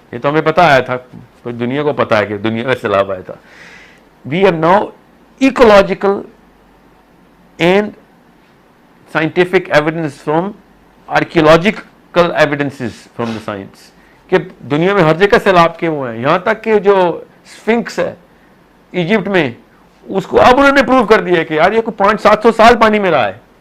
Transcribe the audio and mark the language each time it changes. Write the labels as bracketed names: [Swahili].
[Urdu] یہ تو ہمیں پتہ آیا تھا، دنیا کو پتہ ہے کہ دنیا میں سیلاب آیا تھا. [English] We have now ecological and scientific evidence from archaeological evidences from the science [Urdu] کہ دنیا میں ہر جگہ سیلاب کے وہ ہیں. یہاں تک کہ جو اسفنکس ہے ایجپٹ میں، اس کو اب انہوں نے پروو کر دیا کہ یار یہ کوئی 500-700 سال پانی میں رہا ہے.